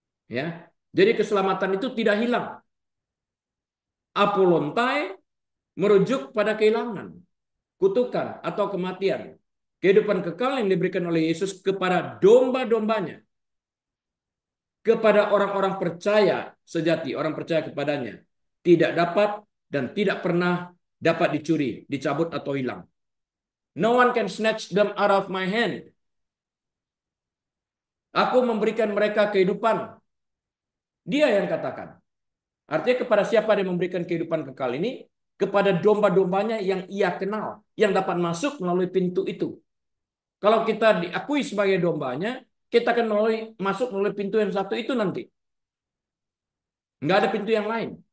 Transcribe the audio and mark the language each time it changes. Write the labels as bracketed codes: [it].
[id] Ya, jadi keselamatan itu tidak hilang. Apolontai merujuk pada kehilangan, kutukan atau kematian. Kehidupan kekal yang diberikan oleh Yesus kepada domba-dombanya, kepada orang-orang percaya sejati, orang percaya kepadanya, tidak dapat dan tidak pernah dapat dicuri, dicabut atau hilang. [en] No one can snatch them out of my hand. [id] Aku memberikan mereka kehidupan. Dia yang katakan. Artinya kepada siapa dia memberikan kehidupan kekal ini? Kepada domba-dombanya yang ia kenal. Yang dapat masuk melalui pintu itu. Kalau kita diakui sebagai dombanya, kita akan masuk melalui pintu yang satu itu nanti. Nggak ada pintu yang lain.